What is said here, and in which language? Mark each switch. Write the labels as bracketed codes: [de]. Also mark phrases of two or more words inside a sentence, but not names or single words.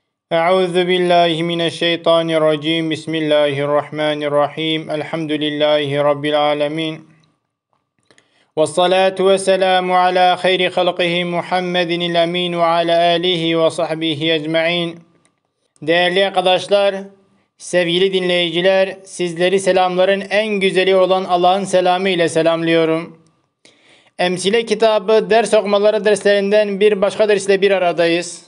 [ar] أعوذ بالله من الشيطان الرجيم. بسم الله الرحمن الرحيم. الحمد لله رب العالمين. والصلاة والسلام على خير خلقه محمد الأمين وعلى آله وصحبه أجمعين. [tr] Değerli arkadaşlar, sevgili dinleyiciler, sizleri selamların en güzeli olan Allah'ın selamı ile selamlıyorum. Emsile kitabı ders okumaları derslerinden bir başka dersle bir aradayız.